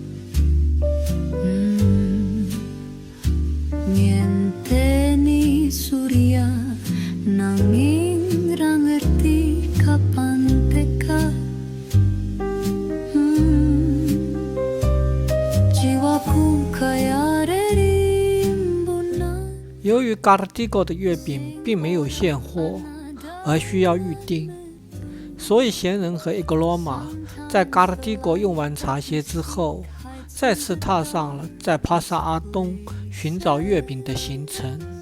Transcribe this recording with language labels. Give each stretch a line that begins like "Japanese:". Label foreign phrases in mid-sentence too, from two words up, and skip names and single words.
Javanese: Ngenteni surya nanging ra ngerti kapan teka. Jiwaku kaya rimbunan.
Chinese: 由于 Gardigo 的月饼并没有现货，而需要预定，所以贤人和伊格罗马在 Gardigo 用完茶歇之后，再次踏上了在帕萨阿东寻找月饼的行程。